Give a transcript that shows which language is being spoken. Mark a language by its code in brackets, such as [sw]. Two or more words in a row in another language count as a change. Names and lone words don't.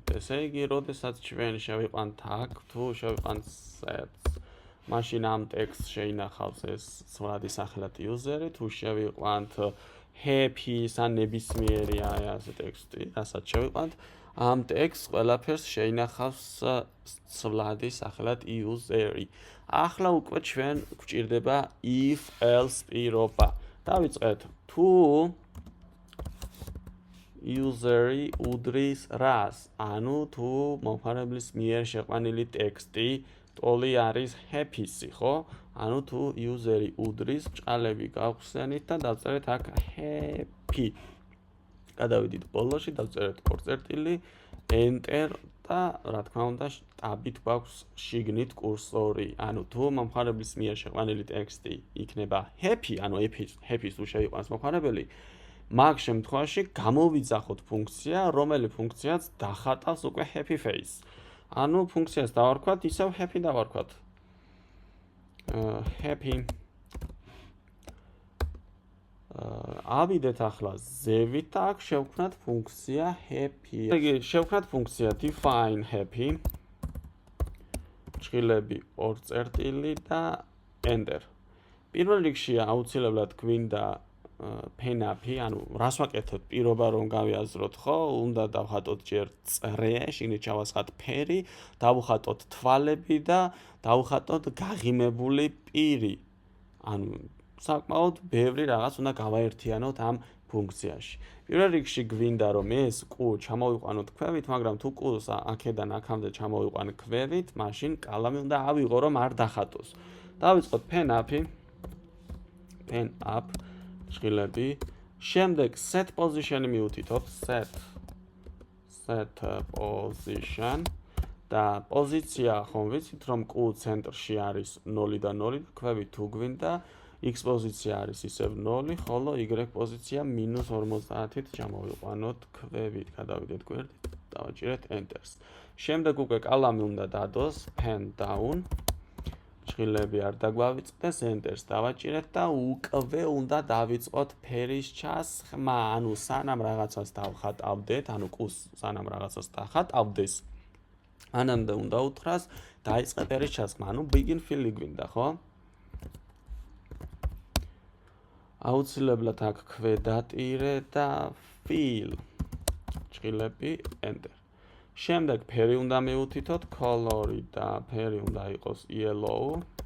[ka] ესე იგი, როდესაც ჩვენ შევიყვანთ აქ, თუ შევიყვანთ sets, მაშინ ამ ტექსტს შეინახავს ეს ცვლადი სახელად user-ი, თუ შევიყვანთ happy-ს ან ნებისმიერი აი ასე ტექსტი, რასაც შევიყვანთ, ამ ტექსტს ყველაფერს შეინახავს ცვლადი სახელად user-ი. ახლა უკვე ჩვენ გვჭირდება [en] if else [ka] პირობა. დავიწყეთ, თუ user-ი უდრის რას, ანუ თუ მომხმარებლის მიერ შეყვანილი ტექსტი ტოლი არის happy-სი, ხო? ანუ თუ user-ი უდრის, ბრჭყალები გავხსენით და დავწერეთ აქ happy. გადავიდით ბოლოში, დავწერეთ ორ წერტილი, enter და რა თქმა უნდა, ტაბით გვაქვს შიგნით კურსორი. ანუ თუ მომხმარებლის მიერ შეყვანილი ტექსტი იქნება happy, ანუ happy-ს თუ შეიყვანს მომხმარებელი, მაგ შემთხვევაში გამოვიძახოთ ფუნქცია, რომელიც ფუნქციაც დახატავს უკვე [en] happy face. [ka] ანუ ფუნქციას დავარქვათ, ისევ happy დავარქვათ. happy. ავიდეთ ახლა ზევით და აქ შევქმნათ ფუნქცია happy. იგი შევქმნათ ფუნქცია [en] define happy. [ka] ჭხილები ორ წერტილი და enter. პირველ რიგში აუცილებლად გვინდა [en] pen-up- [ka] ი, ანუ რას ვაკეთოთ? პირობა რომ გავიაზროთ, ხო? უნდა დავხატოთ ჯერ წრე, შიგნით ჩავასხათ ფერი, დავხატოთ თვალები და დავხატოთ გაღიმებული პირი. ანუ საკმაოდ ბევრი რაღაც უნდა გავაერთიანოთ ამ ფუნქციაში. პირველ რიგში გვინდა რომ ეს q ჩამოვიყვანოთ ქვევით, მაგრამ თუ q-ს აქედან აქამდე ჩამოვიყვან ქვევით, მაშინ კალამი უნდა ავიღო რომ არ დახატოს. დავიწყოთ [en] pen up [ka] ჭრილები. შემდეგ [en] set position- [ka] ი მივუთითოთ, [en] set position [ka] და პოზიცია ხომ ვიცით რომ q ცენტრში არის 0 და 0, ქვევით თუ გვინდა x პოზიცია არის ისევ 0, ხოლო y პოზიცია -50-ით ჩამოვიყვანოთ ქვევით, გადავიდეთ გვერდით, დავაჭირეთ enter-ს. შემდეგ უკვე კალამი უნდა დადოს, [en] pen down. [ka] ჭრილები არ დაგვავიწყდეს, enter-ს დავაჭირეთ და უკვე უნდა დავიწყოთ ფერის ჩასხმა, ანუ სანამ რაღაცას დავხატავდეთ, ანუ q-ს სანამ რაღაცას დახატავდეს, მანამდე უნდა უთხრას დაიწყე ფერის ჩასხმა, ანუ [en] begin fill- [ka] ი გვინდა, ხო? აუცილებლად აქ ქვედატირე და fill. ჭრილები enter. შემდეგ ფერი უნდა მივუთითოთ, color-ი და ფერი უნდა იყოს yellow.